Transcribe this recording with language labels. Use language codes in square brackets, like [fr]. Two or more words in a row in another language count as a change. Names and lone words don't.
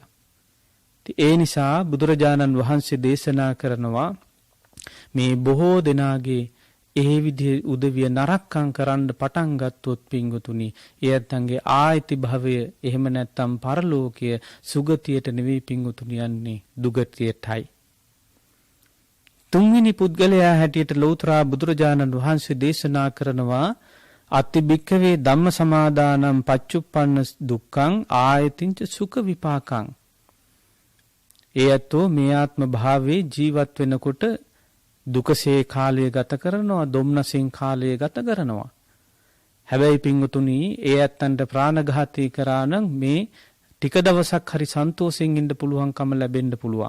[si] ඒ නිසා බුදුරජාණන් වහන්සේ දේශනා කරනවා මේ බොහෝ දෙනාගේ ඒ විදිහේ උදවිය නරකම් කරන්න පටන් ගත්තොත් පින්වතුනි, එයත්න්ගේ ආයති භවය එහෙම නැත්නම් පරලෝකය සුගතියට නෙවෙයි පින්වතුනි යන්නේ, දුගතියටයි. තුන්වෙනි පුද්ගලයා හැටියට ලෞතර බුදුරජාණන් වහන්සේ දේශනා කරනවා [pi] අත්ති භික්ඛවේ ධම්ම සමාදානම් පච්චුප්පන්න දුක්ඛං ආයතින්ච සුඛ විපාකං. [si] එයතෝ මේ ආත්ම භාවයේ ජීවත් වෙනකොට දුකසේ කාලය ගත කරනවා, දුම්නසින් කාලය ගත කරනවා. හැබැයි පින්වතුනි, ඒ ඇත්තන්ට ප්‍රාණඝාතී කරා නම් මේ ටික දවසක් හරි සන්තෝෂෙන් ඉන්න පුළුවන්කම ලැබෙන්න පුළුවන්.